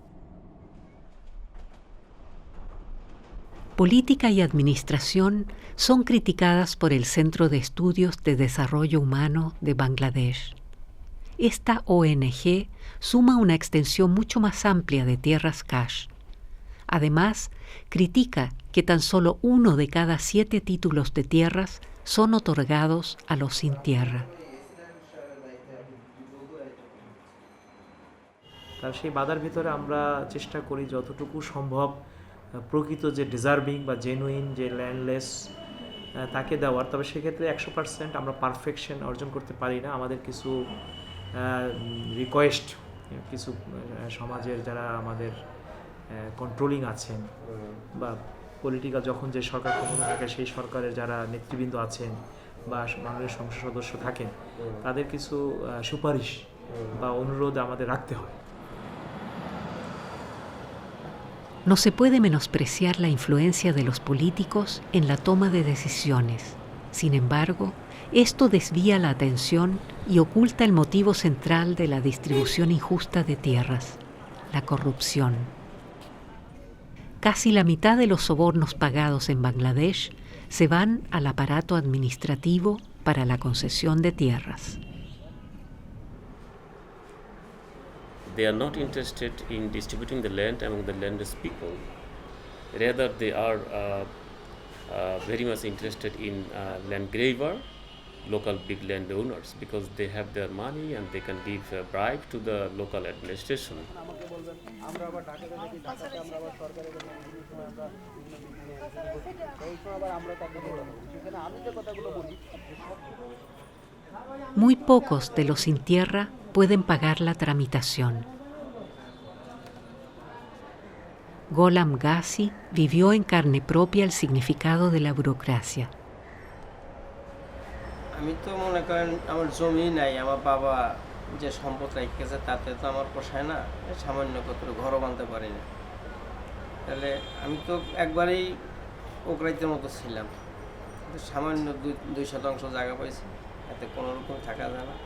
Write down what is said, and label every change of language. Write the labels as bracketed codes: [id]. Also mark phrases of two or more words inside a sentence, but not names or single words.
[es] Política y administración son criticadas por el Centro de Estudios de Desarrollo Humano de Bangladesh. Esta ONG suma una extensión mucho más amplia de tierras cash. Además, critica que tan solo 1 de cada 7 títulos de tierras son otorgados a los sin tierra. [bn] তার সেই বাধার ভিতরে আমরা চেষ্টা করি যতটুকু সম্ভব প্রকৃত যে ডিজার্ভিং বা জেনুইন যে ল্যান্ডলেস তাকে দেওয়ার। তবে সেক্ষেত্রে 100% আমরা পারফেকশন অর্জন করতে পারি না। আমাদের কিছু রিকোয়েস্ট কিছু সমাজের যারা আমাদের কন্ট্রোলিং আছেন বা পলিটিক্যাল যখন যে সরকার ক্ষমতা থাকে সেই সরকারের যারা নেতৃবৃন্দ আছেন বা বাংলাদেশ সংসদ সদস্য থাকেন তাদের কিছু সুপারিশ বা অনুরোধ আমাদের রাখতে হয়। [es] No se puede menospreciar la influencia de los políticos en la toma de decisiones. Sin embargo, esto desvía la atención y oculta el motivo central de la distribución injusta de tierras, la corrupción. Casi la mitad de los sobornos pagados en Bangladesh se van al aparato administrativo para la concesión de tierras. [en] They are not interested in distributing the land among the landless people. Rather, they are very much interested in land grabber, local big landowners, because they have their money and they can give a bribe to the local administration. [es] Muy pocos de los sin tierra pueden pagar la tramitación. Gholam Ghazi vivió en carne propia el significado de la burocracia. [bn] আমি তো মনে করেন আমার জমি নাই, আমার বাবা যে সম্পদ রেখেছে তাতে তো আমার পোষায় না, সামান্য কত ঘরও বাঁধতে পারি না। তাহলে আমি তো একবারেই ওকরাইতের মতো ছিলাম, সামান্য 2 শতাংশ জায়গা পাইছি, এতে কোনো রকম থাকা যায় না।